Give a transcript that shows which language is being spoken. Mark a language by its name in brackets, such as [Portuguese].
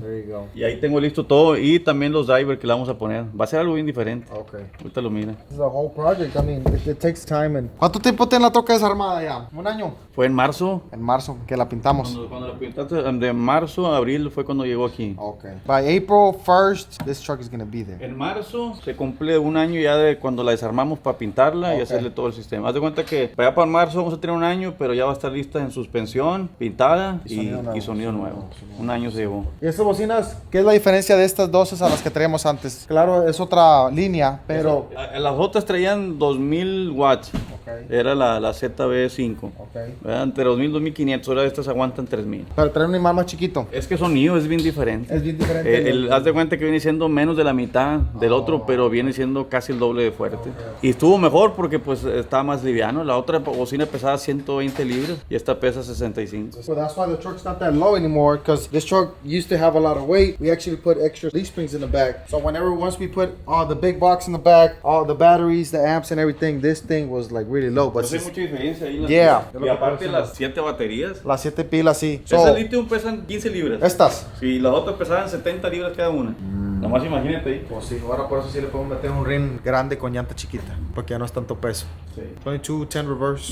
[English] There you go. [Spanish] Y ahí tengo listo todo y también los drivers que le vamos a poner. Va a ser algo bien diferente. [English] Ok. [Spanish] Ahorita lo mira. [English] This is a whole project. I mean, it takes time. [Spanish] ¿Cuánto tiempo tiene la troca desarmada ya? ¿Un año? Fue en marzo. En marzo, que la pintamos. Cuando la pintaste, de marzo a abril fue cuando llegó aquí. [English] Ok. By April 1st, this truck is gonna be there. [Spanish] En marzo se cumple un año ya de cuando la desarmamos para pintarla y hacerle todo el sistema. Haz de cuenta que para allá para marzo vamos a tener un año, pero ya va a estar lista en suspensión, pintada y sonido nuevo. Un año se llevó. ¿Y estas bocinas, qué es la diferencia de estas dos a las que traíamos antes? Claro, es otra línea, pero... Las otras traían 2000 watts. [English] Okay. [Spanish] Era la ZB5. [English] Okay. [Spanish] Entre 2000 y 2500. Ahora estas aguantan 3000. Pero trae un imán más chiquito. Es que sonido es bien diferente. Es bien diferente. Haz de cuenta que viene siendo menos de la mitad del otro, pero viene siendo casi el doble de fuerte. Y estuvo mejor porque pues estaba más liviano. La otra bocina pesaba 120 libras y esta pesa 65. [English] So that's why the truck's not that low anymore, because this truck used to have a lot of weight. We actually put extra leaf springs in the back. So once we put the big box in the back, all the batteries, the amps and everything, this thing was like really low. But [Spanish] Pues hay mucha diferencia ahí. [English] Yeah. [Spanish] Y aparte las 7 baterías. Las 7 pilas, sí. Esas litio pesan 15 libras. Estas. Sí, las otras pesaban 70 libras cada una. Nomás imagínate ahí. Pues sí, ahora por eso sí le podemos meter un ring grande con llanta chiquita, porque ya no es tanto peso. Sí. 22, 10 reverse.